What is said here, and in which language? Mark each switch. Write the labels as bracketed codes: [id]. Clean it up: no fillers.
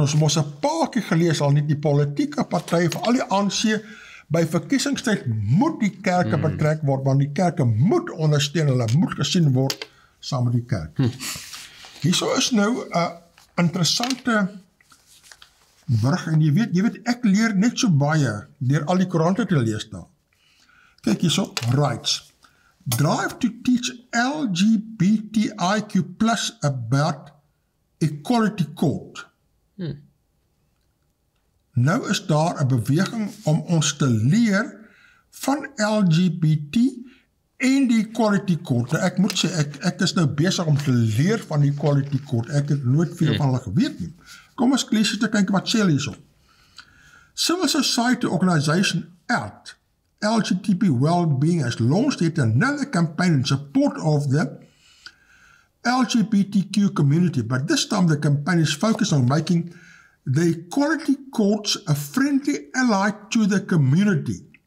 [af] Ons mos 'n paar keer gelees al nie die politieke partye vir al die ANC by verkiesingstyd moet die kerke betrek word, want die kerke moet ondersteun, hulle moet gesien word saam met die kerk. Hierso is nou 'n interessante berig, en jy weet, ek leer net so baie deur al die koerante te lees daar. Kyk hierso, rights. [en] Drive to teach LGBTIQ+ about equality court. [af] Nou is daar 'n beweging om ons te leer van LGBT en die equality court. Nou, ek moet sê, ek is nou besig om te leer van die equality court. Ek het nooit veel van hulle geweet nie. Kom ons lees eens te kyk wat sê hulle hierso. [en] Civil Society Organization ALT, LGBT Well-Being, has launched yet another campaign in support of the LGBTQ community, but this time the campaign is focused on making the equality courts a friendly ally to the community.